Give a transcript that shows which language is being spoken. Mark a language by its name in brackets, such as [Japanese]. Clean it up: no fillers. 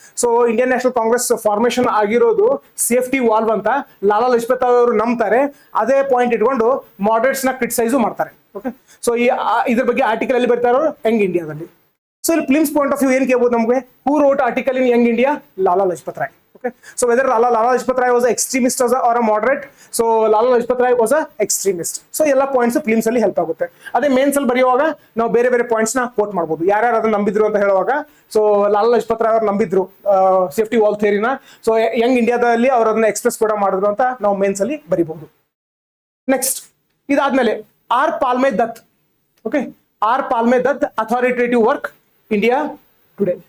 [Kannada] So Indian national Congress formation ಆಗಿರೋದು safety valve ಅಂತ ಲಾಲಾ ಲಜಪತ್ ಅವರು ನಂಬ್ತಾರೆ. ಅದೇ ಪಾಯಿಂಟ್ ಇಟ್ಕೊಂಡು ಮಾಡರೇಟ್ಸ್ ನ ಕ್ರಿಟಿಸೈಸ್ ಮಾಡ್ತಾರೆ. ಓಕೆ, ಸೊ ಇದ್ರ ಬಗ್ಗೆ ಆರ್ಟಿಕಲ್ ಅಲ್ಲಿ ಬರ್ತಾ ಇರೋರು ಯಂಗ್ ಇಂಡಿಯಾದಲ್ಲಿ. [English] so [Kannada] ಇಲ್ಲಿ [English] films point of view [Kannada] ಏನ್ ಕೇಳ್ಬೋದು ನಮಗೆ, [English] Who wrote article in young India? [Kannada] Lala Lajpat Roy. [English] Okay, so whether Lala Lajpat Rai was an extremist or a moderate, so Lala Lajpat Rai was a extremist. [Kannada] So ಎಲ್ಲ points films ಅಲ್ಲಿ help ಆಗುತ್ತೆ. ಅದೇ mains ಅಲ್ಲಿ ಬರೆಯುವಾಗ ನಾವು ಬೇರೆ ಬೇರೆ ಪಾಯಿಂಟ್ಸ್ ನ ಕೋಟ್ ಮಾಡಬಹುದು, ಯಾರ್ಯಾರು ಅದನ್ನ ನಂಬಿದ್ರು ಅಂತ ಹೇಳುವಾಗ. ಸೊ ಲಾಲಾ ಲಜಪತ್ ರಾಯ್ ಅವರು ನಂಬಿದ್ರು ಸೇಫ್ಟಿ ವಾಲ್ ಥಿಯರಿನ. ಸೊ ಯಂಗ್ ಇಂಡಿಯಾದಲ್ಲಿ ಅವರು ಅದನ್ನ ಎಕ್ಸ್ಪ್ರೆಸ್ ಕೂಡ ಮಾಡಿದ್ರು ಅಂತ ನಾವು ಮೇನ್ಸ್ ಅಲ್ಲಿ ಬರಿಬಹುದು. ನೆಕ್ಸ್ಟ್ ಇದಾದ್ಮೇಲೆ R ಪಾಲ್ಮೆ Dutt. Okay, R ಪಾಲ್ಮೆ Dutt authoritative work India today.